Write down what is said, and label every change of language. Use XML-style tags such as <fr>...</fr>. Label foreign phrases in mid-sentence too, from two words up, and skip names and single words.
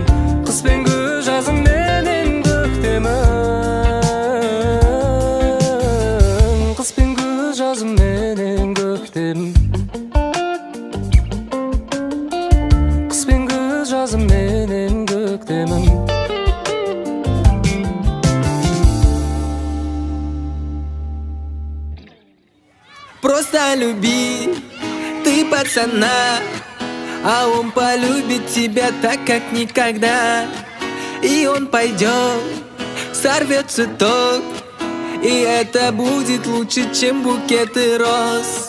<kk>Қыс пен күз жазым менен көктемің. Қыс пен күз жазым менен көктемім. Қыс пен күз жазым менен көктемім.</kk> <ru>Просто люби ты пацана, а он полюбит тебя так, как никогда. И он пойдет, сорвет цветок, и это будет лучше, чем букеты роз.</ru>